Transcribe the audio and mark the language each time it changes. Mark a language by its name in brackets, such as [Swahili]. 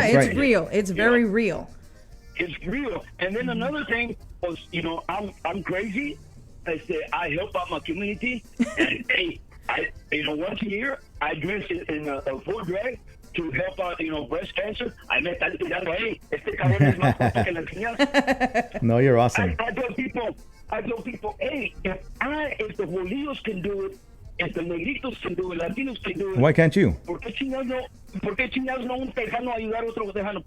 [English] That's it's right. real. It's very real. It's real. And then another thing was, I'm crazy. I say I help out my community, and hey, once a year I dress in a full drag to help out, breast cancer. [Spanish] I me están tirando, hey, este cabrón es más fuerte que la señal. [English] No, you're awesome. I tell people, hey, if the bolillos can do it, if the negritos can do it, Latinos can do it. Why can't you? [Spanish] ¿Por qué chingados no un tejano ayudar a otro tejano?